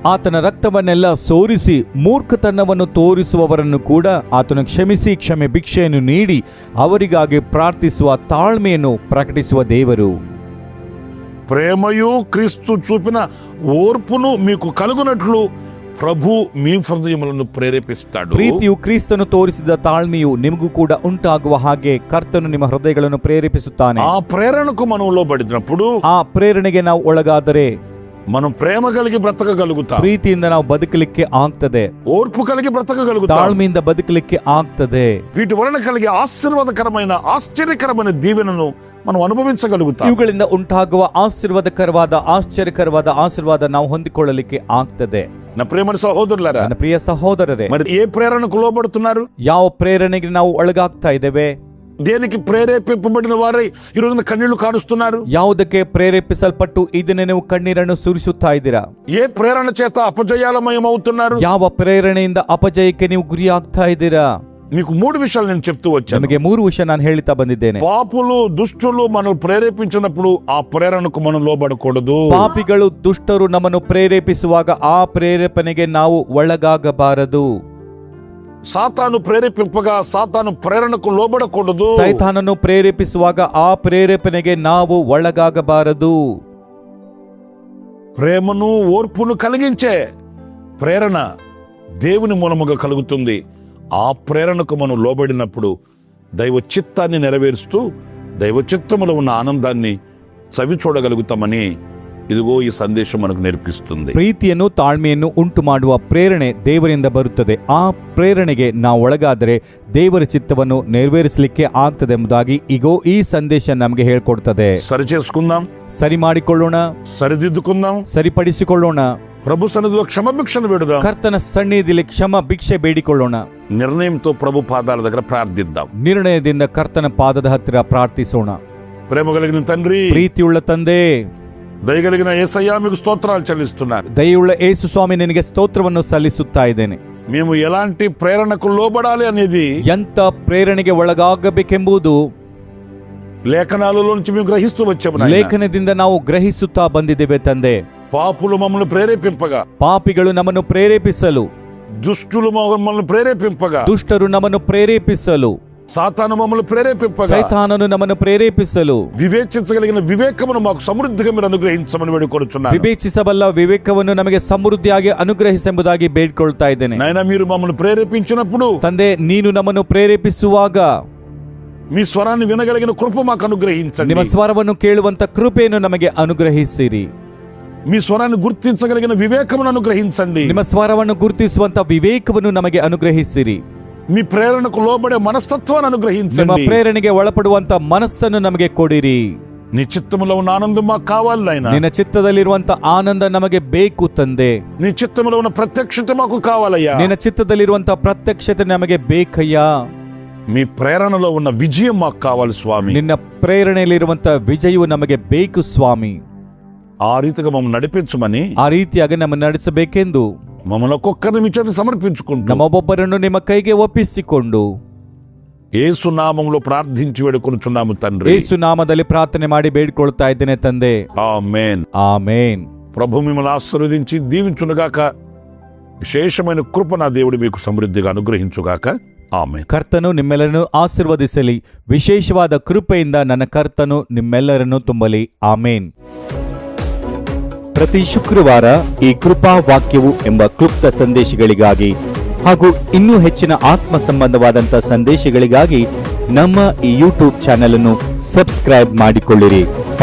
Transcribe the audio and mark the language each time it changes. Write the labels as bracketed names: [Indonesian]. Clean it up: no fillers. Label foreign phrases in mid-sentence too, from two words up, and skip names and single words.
[Kannada] ಆತನ ರಕ್ತವನ್ನೆಲ್ಲ ಸೋರಿಸಿ ಮೂರ್ಖತನವನ್ನು ತೋರಿಸುವವರನ್ನು ಕೂಡ ಆತನು ಕ್ಷಮಿಸಿ ಕ್ಷಮೆ ಭಿಕ್ಷೆಯನ್ನು ನೀಡಿ ಅವರಿಗಾಗಿ ಪ್ರಾರ್ಥಿಸುವ ತಾಳ್ಮೆಯನ್ನು ಪ್ರಕಟಿಸುವ ದೇವರು. [Telugu] ప్రేమయు క్రీస్తు చూపిన ఓర్పును మీకు కలుగునట్లు ప్రభు మీ హృదయములను ప్రేరేపిస్తాడు. [Kannada] ಪ್ರೀತಿಯು ಕ್ರಿಸ್ತನು ತೋರಿಸಿದ ತಾಳ್ಮೆಯು ನಿಮಗೂ ಕೂಡ ಉಂಟಾಗುವ ಹಾಗೆ ಕರ್ತನು ನಿಮ್ಮ ಹೃದಯಗಳನ್ನು ಪ್ರೇರೇಪಿಸುತ್ತಾನೆ. [Telugu] ఆ ప్రేరణకు మనం లోబడినప్పుడు [Kannada] ಆ ಪ್ರೇರಣೆಗೆ ನಾವು ಒಳಗಾದರೆ [Telugu] మనం ప్రేమ కలిగి బ్రతకగలుగుతాం, [Kannada] ಪ್ರೀತಿಯಿಂದ ನಾವು ಬದುಕಲಿಕ್ಕೆ ಆಗ್ತದೆ, [Telugu] ఓర్పు కలిగి బ్రతకగలుగుతాం, [Kannada] ತಾಳ್ಮೆಯಿಂದ ಬದುಕಲಿಕ್ಕೆ ಆಗ್ತದೆ. [Telugu] వీటి వలన కలిగే ఆశీర్వాదకరమైన ఆశ్చర్యకరమైన దీవెనను మనం అనుభవించగలుగుతాం. [Kannada] ಇವುಗಳಿಂದ ಉಂಟಾಗುವ ಆಶ್ಚರ್ಯಕರವಾದ ಆಶೀರ್ವಾದ ನಾವು ಹೊಂದಿಕೊಳ್ಳಲಿಕ್ಕೆ ಆಗ್ತದೆ. [Telugu] నా ప్రేమని సహోదరులారా, [Kannada] ನನ್ನ ಪ್ರಿಯ ಸಹೋದರರೇ, [Telugu] మరి ఏ ప్రేరణకు లోబడుతున్నారు? [Kannada] ಯಾವ ಪ್ರೇರಣೆಗೆ ನಾವು ಒಳಗಾಗ್ತಾ ಇದ್ದೇವೆ? [Telugu] దేనికి ప్రేరేపింపబడిన వారై ఈ రోజున కన్నీళ్లు కారుస్తున్నారు? [Kannada] ಯಾವುದಕ್ಕೆ ಪ್ರೇರೇಪಿಸಲ್ಪಟ್ಟು ಇದನ್ನೇ ನೀವು ಕಣ್ಣೀರನ್ನು ಸುರಿಸುತ್ತಾ ಇದ್ದೀರಾ? [Telugu] ఏ ప్రేరణ చేత అపజయాలమయం అవుతున్నారు? [Kannada] ಯಾವ ಪ್ರೇರಣೆಯಿಂದ ಅಪಜಯಕ್ಕೆ ನೀವು ಗುರಿಯಾಗ್ತಾ ಇದ್ದೀರಾ? [Telugu] మీకు 3 విషయాలు నేను చెప్తూ వచ్చాను. [Kannada] ನಮಗೆ 3 ವಿಷಯ ನಾನು ಹೇಳ್ತಾ ಬಂದಿದ್ದೇನೆ. [Telugu] పాపులు దుష్టులు మనం ప్రేరేపించినప్పుడు ఆ ప్రేరణకు మనం లోబడకూడదు. [Kannada] ಪಾಪಿಗಳು ದುಷ್ಟರು ನಮ್ಮನ್ನು ಪ್ರೇರೇಪಿಸುವಾಗ ಆ ಪ್ರೇರೇಪಣೆಗೆ ನಾವು ಒಳಗಾಗಬಾರದು. [Telugu] సాతాను ప్రేరేపింపగా సాతాను ప్రేరణకు లోబడకూడదు. [Kannada] ಸೈತಾನನು ಪ್ರೇರೇಪಿಸುವಾಗ ಆ ಪ್ರೇರೇಪಣೆಗೆ ನಾವು ಒಳಗಾಗಬಾರದು. [Telugu] ప్రేమను ఓర్పును కలిగించే ప్రేరణ దేవుని మూలముగా కలుగుతుంది. ఆ ప్రేరణకు మనం లోబడినప్పుడు దైవ చిత్తాన్ని నెరవేరుస్తూ దైవ చిత్తములో ఉన్న ఆనందాన్ని చవి చూడగలుగుతామని ఇదిగో ఈ సందేశం మనకు నేర్పిస్తుంది. [Kannada] ಪ್ರೀತಿಯನ್ನು ತಾಳ್ಮೆಯನ್ನು ಉಂಟು ಮಾಡುವ ಪ್ರೇರಣೆ ದೇವರಿಂದ ಬರುತ್ತದೆ. ಆ ಪ್ರೇರಣೆಗೆ ನಾವು ಒಳಗಾದರೆ ದೇವರ ಚಿತ್ತವನ್ನು ನೆರವೇರಿಸಲಿಕ್ಕೆ ಆಗ್ತದೆ ಎಂಬುದಾಗಿ ಈಗೋ ಈ ಸಂದೇಶ ನಮಗೆ ಹೇಳ್ಕೊಡ್ತದೆ. [Telugu] సరి చేసుకుందాం, [Kannada] ಸರಿ ಮಾಡಿಕೊಳ್ಳೋಣ, [Telugu] సరిదిద్దుకుందాం, [Kannada] ಸರಿಪಡಿಸಿಕೊಳ್ಳೋಣ, [Telugu] ప్రభు సన్నిధిలో క్షమాభిక్షను వేడుదాం, [Kannada] ಕರ್ತನ ಸನ್ನಿಧಿಯಲ್ಲಿ ಕ್ಷಮ ಭಿಕ್ಷೆ ಬೇಡಿಕೊಳ್ಳೋಣ, [Telugu] నిర్ణయంతో ప్రభు పాదాల దగ్గర ప్రార్థిద్దాం, [Kannada] ನಿರ್ಣಯದಿಂದ ಕರ್ತನ ಪಾದದ ಹತ್ತಿರ ಪ್ರಾರ್ಥಿಸೋಣ. [Telugu] ప్రేమ కలిగిన తండ్రి, [Kannada] ಪ್ರೀತಿಯುಳ್ಳ ತಂದೆ, [Telugu] దయగలిగిన యేసయ్యా మీకు స్తోత్రాలు చెల్లిస్తున్నాను. [Kannada] ದಯೆಯುಳ್ಳ ಯೇಸು ಸ್ವಾಮಿ, ನಿನಗೆ ಸ್ತೋತ್ರವನ್ನು ಸಲ್ಲಿಸುತ್ತಾ ಇದ್ದೇನೆ. [Telugu] మేము ఎలాంటి ప్రేరణకు లోబడాలి అనేది [Kannada] ಎಂತ ಪ್ರೇರಣೆಗೆ ಒಳಗಾಗಬೇಕೆಂಬುದು [Telugu] లేఖనాలలో నుంచి మేము గ్రహిస్తూ వచ్చాము. [Kannada] ಲೇಖನದಿಂದ ನಾವು ಗ್ರಹಿಸುತ್ತಾ ಬಂದಿದ್ದೇವೆ ತಂದೆ. [Telugu] పాపులు మమ్మల్ని ప్రేరేపింపగా, [Kannada] ಪಾಪಿಗಳು ನಮ್ಮನ್ನು ಪ್ರೇರೇಪಿಸಲು, [Telugu] దుష్టులు మమ్మల్ని ప్రేరేపింపగా, [Kannada] ದುಷ್ಟರು ನಮ್ಮನ್ನು ಪ್ರೇರೇಪಿಸಲು, [Telugu] సాతాను మమ్మల్ని ప్రేరేపింపగా, [Kannada] ಸೈತಾನನು ನಮ್ಮನ್ನು ಪ್ರೇರೇಪಿಸಲು, [Telugu] వివేచించగలిగిన వివేకమును మాకు సమృద్ధిగా మీరు అనుగ్రహించమని వేడుకొనుచున్నాను. [Kannada] ವಿವೇಚಿಸಬಲ್ಲ ವಿವೇಕವನ್ನು ನಮಗೆ ಸಮೃದ್ಧಿಯಾಗಿ ಅನುಗ್ರಹಿಸೆಂಬುದಾಗಿ ಬೇಡಿಕೊಳ್ತಾ ಇದ್ದೇನೆ. [Telugu] నాయనా, మీరు మమ్మల్ని ప్రేరేపించినప్పుడు [Kannada] ತಂದೆ, ನೀನು ನಮ್ಮನ್ನು ಪ್ರೇರೇಪಿಸುವಾಗ [Telugu] మీ స్వరాన్ని వినగలిగిన కృప మాకు అనుగ్రహించండి. [Kannada] ನಿಮ್ಮ ಸ್ವರವನ್ನು ಕೇಳುವಂತ ಕೃಪೆಯನ್ನು ನಮಗೆ ಅನುಗ್ರಹಿಸಿರಿ. [Telugu] మీ స్వరాన్ని గుర్తించగలిగిన వివేకమును అనుగ్రహించండి. [Kannada] ನಿಮ್ಮ ಸ್ವರವನ್ನು ಗುರುತಿಸುವಂತ ವಿವೇಕವನ್ನು ನಮಗೆ ಅನುಗ್ರಹಿಸಿರಿ. [Telugu] మీ ప్రేరణకు లోబడే మనస్తత్వాన్ని [Kannada] ನಿಮ್ಮ [Telugu] అనుగ్రహించండి. [Kannada] ಪ್ರೇರಣೆಗೆ ಒಳಪಡುವಂತ ಮನಸ್ಸನ್ನು ನಮಗೆ ಕೊಡಿರಿ. [Telugu] నీ చిత్తములో ఉన్న ఆనందం మాకు కావాలి నాయనా. [Kannada] ನಿನ್ನ ಚಿತ್ತದಲ್ಲಿರುವಂತ ಆನಂದ ನಮಗೆ ಬೇಕು ತಂದೆ. [Telugu] నీ చిత్తములో ఉన్న ప్రత్యక్షత మాకు కావాలయ్యా. [Kannada] ನಿನ್ನ ಚಿತ್ತದಲ್ಲಿರುವಂತ ಪ್ರತ್ಯಕ್ಷತೆ ನಮಗೆ ಬೇಕಯ್ಯ. [Telugu] మీ ప్రేరణలో ఉన్న విజయం మాకు కావాలి స్వామి. [Kannada] ನಿನ್ನ ಪ್ರೇರಣೆಯಲ್ಲಿರುವಂತ ವಿಜಯವು ನಮಗೆ ಬೇಕು ಸ್ವಾಮಿ. [Telugu] ఆ రీతిగా మమ్మల్ని నడిపించమని, [Kannada] ಆ ರೀತಿಯಾಗಿ ನಮ್ಮನ್ನು ನಡೆಸಬೇಕೆಂದು [Telugu] మమ్మల్ని ఒక్కొక్కరిని మీ చేతికి సమర్పించుకుంటూ [Kannada] ನಮ್ಮೊಬ್ಬೊಬ್ಬರನ್ನು ನಿಮ್ಮ ಕೈಗೆ ಒಪ್ಪಿಸಿಕೊಂಡು [Telugu] యేసు నామములో ప్రార్థించి వేడుకొనుచున్నాము తండ్రి. [Kannada] ಯೇಸು ನಾಮದಲ್ಲಿ ಪ್ರಾರ್ಥನೆ ಮಾಡಿ ಬೇಡಿಕೊಳ್ತಾ ಇದ್ದೇನೆ ತಂದೆ. [Telugu] ఆమేన్. [Kannada] ಆಮೇನ್. [Telugu] ప్రభు మిమ్మల్ని ఆశీర్వదించి దీవించునుగాక. విశేషమైన కృప నా దేవుడు మీకు సమృద్ధిగా అనుగ్రహించుగాక. [Kannada] ಆಮೇನ್. ಕರ್ತನು ನಿಮ್ಮೆಲ್ಲರನ್ನು ಆಶೀರ್ವದಿಸಲಿ. ವಿಶೇಷವಾದ ಕೃಪೆಯಿಂದ ನನ್ನ ಕರ್ತನು ನಿಮ್ಮೆಲ್ಲರನ್ನು ತುಂಬಲಿ. ಆಮೇನ್. ಪ್ರತಿ ಶುಕ್ರವಾರ ಈ ಕೃಪಾ ವಾಕ್ಯವು ಎಂಬ ಕ್ಲುಪ್ತ ಸಂದೇಶಗಳಿಗಾಗಿ ಹಾಗೂ ಇನ್ನೂ ಹೆಚ್ಚಿನ ಆತ್ಮ ಸಂಬಂಧವಾದಂಥ ಸಂದೇಶಗಳಿಗಾಗಿ ನಮ್ಮ ಈ ಯೂಟ್ಯೂಬ್ ಚಾನೆಲ್ ಅನ್ನು ಸಬ್ಸ್ಕ್ರೈಬ್ ಮಾಡಿಕೊಳ್ಳಿರಿ.